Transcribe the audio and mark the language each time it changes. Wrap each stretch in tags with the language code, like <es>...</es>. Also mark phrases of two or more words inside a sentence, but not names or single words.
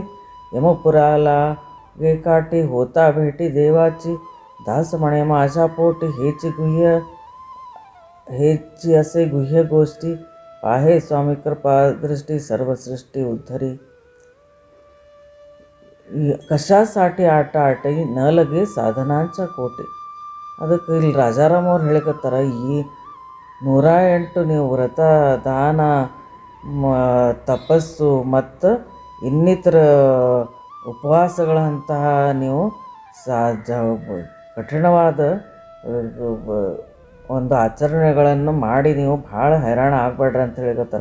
<mr>यमपुराला गे काठी होता भेटी देवाची, दास म्हणे माझ्या पोटी हेची असे गुह्य गोष्टी. पाहे स्वामी कृपा दृष्टी सर्वसृष्टी उद्धरी. कशासाठी आटाटी न लगे साधनांच्या कोटी.</mr> <kn>ಅದಕ್ಕೆ ಇಲ್ಲಿ ರಾಜಾರಾಮ್ ಅವ್ರು ಹೇಳಿಕತ್ತಾರ, ಈ 108 ನೀವು ವ್ರತ ದಾನ ತಪಸ್ಸು ಮತ್ತು ಇನ್ನಿತರ ಉಪವಾಸಗಳಂತಹ ನೀವು ಕಠಿಣವಾದ ಒಂದು ಆಚರಣೆಗಳನ್ನು ಮಾಡಿ ನೀವು ಭಾಳ ಹೈರಾಣ ಆಗಬೇಡ್ರಿ ಅಂತ ಹೇಳಿಕತ್ತಾರೆ.</kn>